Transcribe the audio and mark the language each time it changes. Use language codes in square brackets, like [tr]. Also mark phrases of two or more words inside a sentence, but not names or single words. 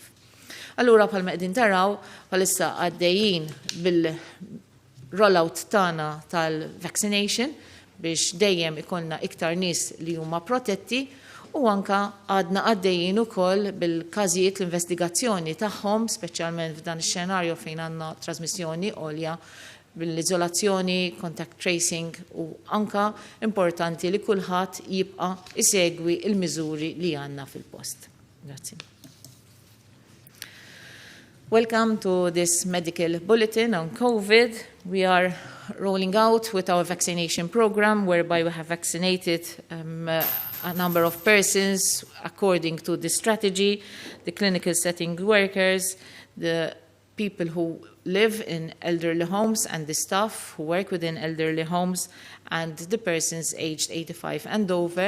[mt] Allura bħalma qegħdin taraw bħalissa għaddejjin bil-rollout tagħna tal-vaccination biex dejjem ikollna iktar nies li huma protetti u anka għadna għaddejjin ukoll bil-każijiet l-investigazzjoni tagħhom, speċjalment f'dan ix-xenarju fejn għandna trasmissjoni għolja bil-iżolazzjoni, [en] contact tracing [mt] u anka importanti li kulħadd jibqa' isegwi il-miżuri li għandna fil-post. Grazzi. [en] Welcome to this medical bulletin on COVID. We are rolling out with our vaccination program whereby we have vaccinated a number of persons according to the strategy, the clinical setting workers, the people who live in elderly homes and the staff who work within elderly homes and the persons aged 85 and over.